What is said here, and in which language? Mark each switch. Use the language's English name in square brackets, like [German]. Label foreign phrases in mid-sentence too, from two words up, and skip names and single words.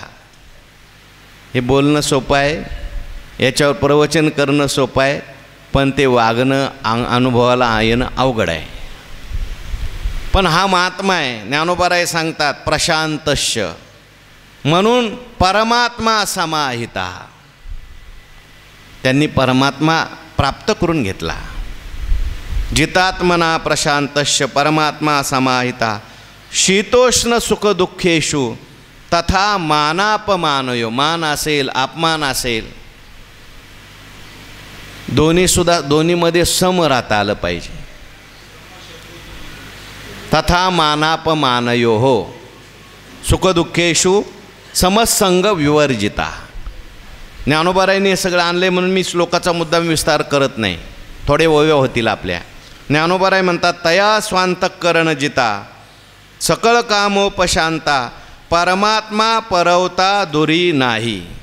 [Marathi] हे बोलणं सोपं आहे, याच्यावर प्रवचन करणं सोपं आहे, पण ते वागणं अनुभवाला येणं अवघड आहे. पण हा महात्मा आहे. ज्ञानोबाराय सांगतात प्रशांतस्य, म्हणून [Sanskrit] परमात्मा समाहिता. [Marathi] त्यांनी परमात्मा प्राप्त करून घेतला. [Sanskrit] जितात्मना प्रशांतस्य परमात्मा समाहिता शीतोष्ण सुख दुःखेषु तथा मानापमानयो. [Marathi] मान असेल अपमान असेल दोन्हीमध्ये सम राहता आलं पाहिजे. [Sanskrit] तथा मानापमानयो हो सुखदुःखेषु समसंग विवर्जिता. [Marathi] ज्ञानोबारायांनी हे सगळं आणले म्हणून मी श्लोकाचा मुद्दाम विस्तार करत नाही, थोडे वव्य होतील आपल्या. ज्ञानोबाराय म्हणतात तया स्वांतकरण जिता सकळ कामोपशांता परमात्मा परवता दुरी नाही.